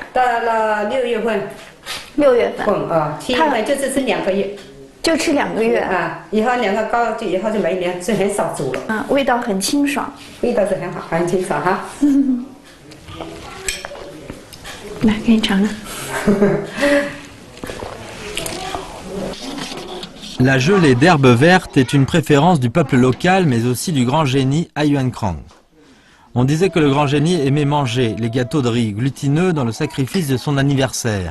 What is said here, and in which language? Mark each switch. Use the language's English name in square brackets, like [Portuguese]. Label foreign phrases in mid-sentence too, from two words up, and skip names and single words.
[Chinese] 到了6月份。 6月份。 7月份就是吃2个月。就吃2个月啊，以后2个高就以后就没凉，是很少煮了。啊，味道很清爽，味道是很好，很清爽哈。来，给你尝尝。 [French] La gelée d'herbe verte est une préférence du peuple local, mais aussi du grand génie Yuan Krang. On disait que le grand génie aimait manger les gâteaux de riz glutineux dans le sacrifice de son anniversaire.